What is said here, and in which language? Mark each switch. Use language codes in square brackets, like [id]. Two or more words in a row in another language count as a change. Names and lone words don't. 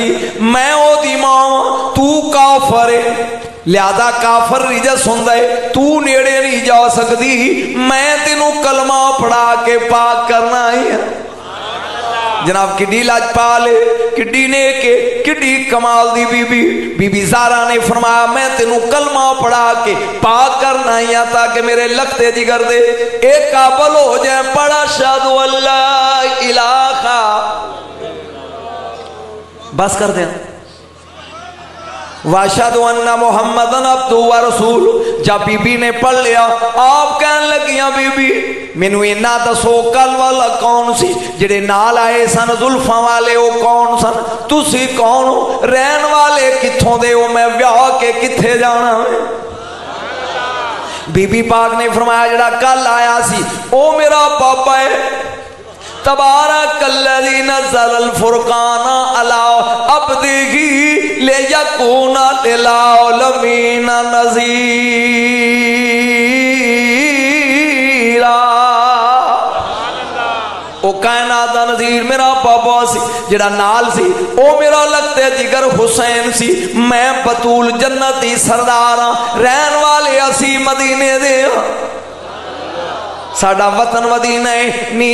[pa] ਮੈਂ ਓਦੀ ਮਾਂ, ਤੂੰ ਕਾਫ਼ਰ ਹੈਂ, ਲਿਹਾਜ਼ਾ ਕਾਫ਼ਰ ਰਿਜਸ ਹੁੰਦਾ ਹੈ, ਤੂੰ ਨੇੜੇ ਨਹੀਂ ਜਾ ਸਕਦੀ। ਮੈਂ ਤੈਨੂੰ ਕਲਮਾ ਪੜ੍ਹਾ ਕੇ ਪਾਕ ਕਰਨਾ ਹੈ। ਜਨਾਬ ਕਿੱਡੀ ਲਾਜਪਾਲ ਹੈ, ਕਿੱਡੀ ਨੇਕ ਹੈ, ਕਿੱਡੀ ਕਮਾਲ ਦੀ ਬੀਬੀ। ਬੀਬੀ ਜ਼ਾਰਾ ਨੇ ਫ਼ਰਮਾਯਾ ਮੈਂ ਤੈਨੂੰ ਕਲਮਾ ਪੜ੍ਹਾ ਕੇ ਪਾਕ ਕਰਨਾ ਹੀ ਤਾਕਿ ਮੇਰੇ ਲਗਤੇ ਜਿਗਰ ਦੇ ਏਕ ਕ਼ਾਬਲ ਹੋ ਜਾਏ। [ar] पढ़ा أشهد أن لا إله, बस कर दे وأشهد أن محمدا عبده ورسوله. [pa] ਜਬ ਬੀਬੀ ਨੇ ਪੜ੍ਹ ਲਿਆ ਆਪ ਕਹਿਣ ਲਗੀਆਂ ਬੀਬੀ ਮੈਨੂੰ ਇੰਨਾ ਦੱਸੋ ਕੱਲ੍ਹ ਵਾਲਾ ਕੌਣ ਸੀ ਜੇੜ੍ਹੇ ਨਾਲ ਆਏ ਸਨ ਜ਼ੁਲਫ਼ਾਂ ਵਾਲੇ ਵੋ ਕੌਣ ਸਨ? ਤੁਸੀਂ ਕੌਣ ਹੋ? ਰਹਿਣ ਵਾਲੇ ਕਿੱਥੋਂ ਦੇ ਹੋ? ਮੈਂ ਬਿਆਹ ਕੇ ਕਿੱਥੇ ਜਾਣਾ ਹੈ? ਬੀਬੀ ਪਾਕ ਨੇ ਫ਼ਰਮਾਯਾ ਜੜ੍ਹਾ ਕੱਲ੍ਹ ਆਯਾ ਸੀ ਓ ਮੇਰਾ ਬਾਬਾ ਹੈ। [ar] تبارك الذي نزل الفرقان على عبده ليكون للعالمين نذيرا. [pa] ਓ ਕਾਇਨਾਤ ਦਾ ਨਜ਼ੀਰ ਵਜ਼ੀਰ ਮੇਰਾ ਬਾਬਾ ਸੀ, ਜਿਹੜਾ ਨਾਲ ਸੀ ਓ ਮੇਰਾ ਲਗਤੇ ਜਿਗਰ ਹੁਸੈਨ ਸੀ। ਮੈਂ ਬਤੂਲ ਜੰਨਤੀ ਸਰਦਾਰ ਹਾਂ, ਰਹਿਣ ਵਾਲੇ ਅਸੀਂ ਮਦੀਨੇ ਦੇ ਸਾਡਾ ਵਤਨ ਮਦੀਨਾ ਹੈ ਨੀ।